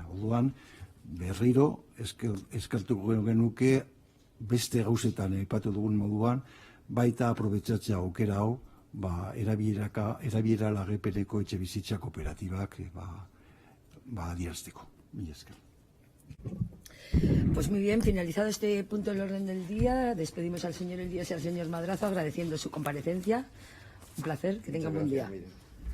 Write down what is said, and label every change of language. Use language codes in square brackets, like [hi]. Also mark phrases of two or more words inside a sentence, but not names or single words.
[eu] Orduan, berriro eskertuko genuke beste gauzetan aipatu dugun moduan, baita aprobetxatzea aukera hau, erabilera lagapeneko etxebizitza kooperatibak adierazteko. Mila esker. [es] Pues muy bien, finalizado este punto del orden del día, despedimos al señor Elías y al señor Madrazo agradeciendo su comparecencia. Un placer, que tengan buen día.